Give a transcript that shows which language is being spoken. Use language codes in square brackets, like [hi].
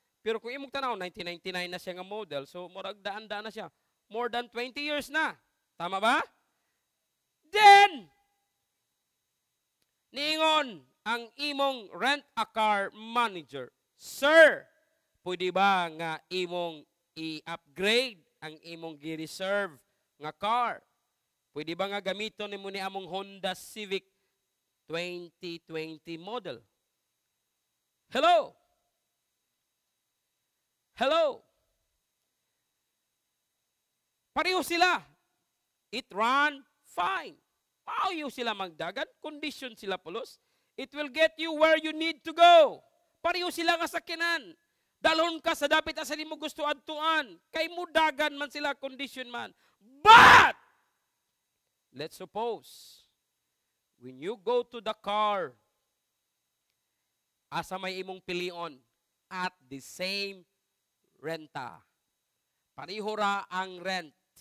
[ceb] Pero kung imong tanaw, 1999 na siya nga model, so murag daan-daan na siya. [en] More than 20 years na. [ceb] Tama ba? Then, niingon ang imong rent-a-car manager, Sir, pwede ba nga imong i-upgrade ang imong gi-reserve nga car? Pwede ba nga gamiton nimo ni among Honda Civic 2020 model? Hello? Hello? Pareho sila. [en] It run fine. [ceb] Maayo sila magdagan. Condition sila pulos. [en] It will get you where you need to go. [ceb] Pareho sila nga sakyanan. Dalhon ka sa dapit asa nimo gusto adtuan. Kay mudagan man sila, condition man. [en] But, let's suppose, when you go to the car, [ceb] asa may imong pilion [en] at the same renta. [ceb] Pareho ra ang rent.